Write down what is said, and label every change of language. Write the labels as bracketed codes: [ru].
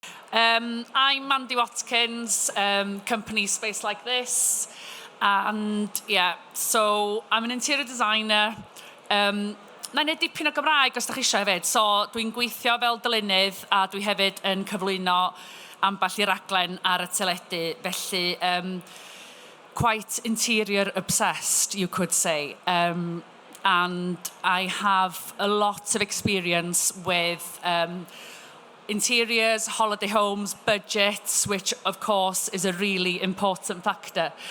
[en] I'm Mandy Watkins, company Space Like This, and so I'm an interior designer. [cy] Na i neud dipyn o Gymraeg os da chi eisiau hefyd. So dwi'n gweithio fel dylunnydd a dwi hefyd yn cyflwyno ambell i raglen ar y teledu. [en] Felly, quite interior obsessed, you could say. And I have a lot of experience with interiors, holiday homes, budgets, which of course is a really important factor.